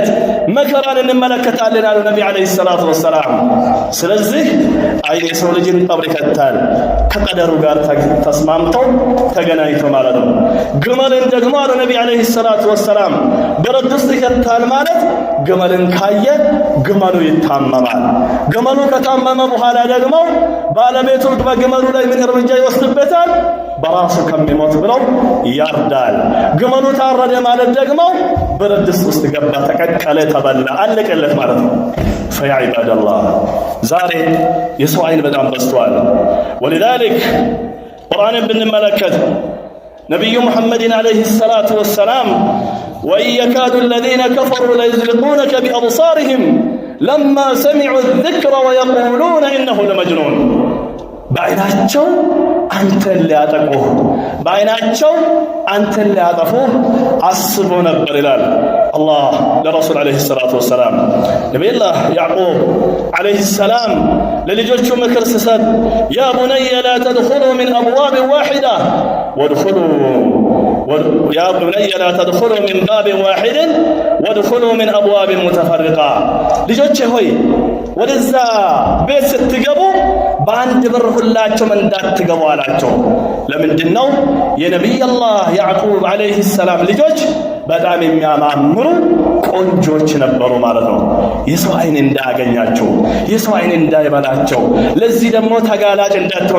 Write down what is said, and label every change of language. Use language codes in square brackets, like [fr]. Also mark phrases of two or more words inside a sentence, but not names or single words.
[am] መከራን እንመለከታለን አሉ ነቢ [ar] عليه الصلاة والسلام። [am] ስለዚህ አይን የሰው ልጅን ቀብር ይከታል፣ ከቀደሩ ጋር ተስማምተው ተገናኝቶ ማለት ነው። ግመልን ደግሞ አሉ ነቢ [ar] عليه الصلاة والسلام [am] ብረት ድስት ይከታል ማለት ግመልን ካየ ግመሉ ይታመማል። ግመሉ ከታመመ በኋላ ደግሞ ባለቤቱ በግመሉ ላይ ምን እርምጃ ይወስድበታል? በራሱ ከሚሞት ብለው ያርዳል። ግመሉ ታረደ ማለት ደግሞ ብረት ድስት ውስጥ ገባ፣ ተቀቀለ፣ ተበላ፣ አለቀለት ማለት ነው። [ar] فيا عباد الله [am] ዛሬ የሰው አይን በጣም በዝቷል። ولذلك ቁርአንን ብንመለከት ነቢዩ ሙሐመድን [ar] عليه الصلاة والسلام وإن يكاد الذين كفروا ليزلقونك بأبصارهم لما سمعوا الذكر ويقولون إنه لمجنون [am] በአይናቸው አንተን ሊያጠቁህ በአይናቸው አንተን ሊያጠፉህ አስቦ ነበር ይላል አላህ ለረሱል [ar] عليه الصلاة والسلام። [am] ነቢዩላህ ያዕቁብ [ar] عليه السلام [am] ለልጆቹ ምክር ሲሰጥ [ar] يا بني لا تدخلوا من أبواب واحدة يا بني لا تدخلوا من باب واحد وادخلوا من أبواب متفرقة [am] ልጆቼ ሆይ ወደዛ ቤት ስትገቡ በአንድ በር ሁላችሁም እንዳትገቡ አላቸው። ለምንድን ነው? የነቢዩላህ ያዕቁብ [ar] عليه السلام [am] ልጆች በጣም የሚያማምሩ ቆንጆች ነበሩ ማለት ነው። የሰው አይን እንዳያገኛቸው፣ የሰው አይን እንዳይበላቸው፣ ለዚህ ደግሞ ተጋላጭ እንዳትሆኑ፣